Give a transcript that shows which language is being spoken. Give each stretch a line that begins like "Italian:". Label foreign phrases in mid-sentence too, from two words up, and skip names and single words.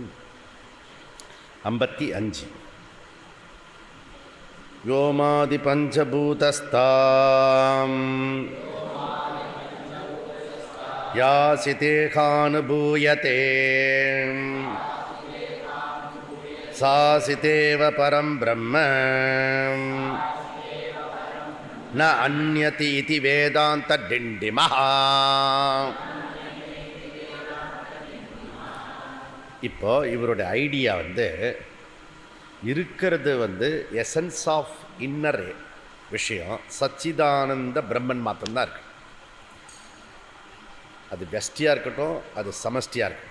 Sanskrit: 55 व्योमादिपञ्चभूतस्थाम् यासितेहानुभूयते सासितेव परं ब्रह्म न अन्यति इति वेदान्तडिण्डिमः।
Tamil: இப்போ இவருடைய ஐடியா இருக்கிறது
English: essence of inner
Tamil: விஷயம் சச்சிதானந்த பிரம்மன் மாத்திரம்தான் இருக்கு. அது வெஸ்டியாக இருக்கட்டும், அது சமஷ்டியாக இருக்கட்டும்.